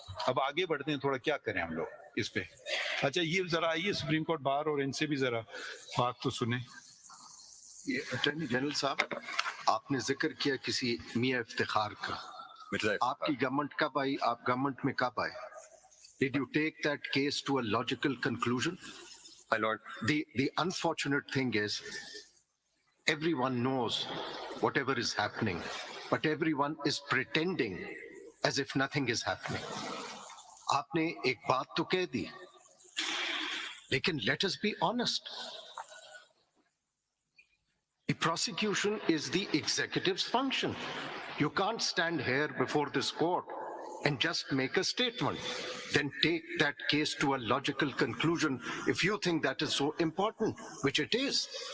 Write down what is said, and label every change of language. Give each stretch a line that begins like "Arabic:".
Urdu: اب آگے بڑھتے ہیں، تھوڑا کیا کریں ہم لوگ اس پہ. اچھا یہ ذرا آئیے سپریم کورٹ باہر اور ان سے بھی ذرا بات تو سنیں. اٹارنی جنرل صاحب، آپ نے ذکر کیا کسی میاں افتخار کا. آپ کی گورنمنٹ کب آئی؟ آپ گورنمنٹ میں کب آئے؟
English: Did you take that case to a logical conclusion? My lord, The unfortunate thing is, everyone knows whatever is happening, but everyone is pretending as if nothing is happening.
Urdu: آپ نے ایک بات تو کہہ دی، لیکن
English: let us be honest. The prosecution is the executive's function. You can't stand here before this court and just make a statement. Then take that case to a logical conclusion if you think that is so important, which it is.